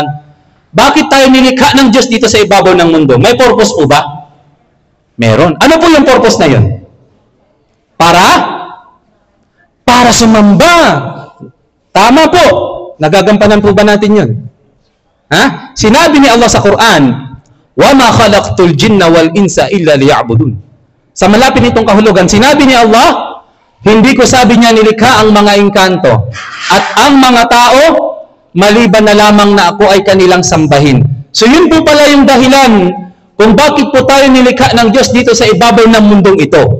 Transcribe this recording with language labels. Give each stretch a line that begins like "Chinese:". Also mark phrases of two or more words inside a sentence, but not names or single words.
Filipino: Bakit tayo nilikha ng Diyos dito sa ibabaw ng mundo? May purpose po ba? Meron. Ano po yung purpose na yun? Para sumamba. Tama po. Nagagampanan po ba natin yun? Ha? Sinabi ni Allah sa Quran,
Arabic: وَمَا خَلَقْتُ الْجِنَّ وَالْإِنسَ إِلَّا لِيَعْبُدُونَ.
Filipino: Sa malapit nitong kahulugan, sinabi ni Allah, hindi ko sabi niya nilikha ang mga engkanto at ang mga tao, maliban na lamang na ako ay kanilang sambahin. So yun po pala yung dahilan kung bakit po tayo nilikha ng Diyos dito sa ibabaw ng mundong ito.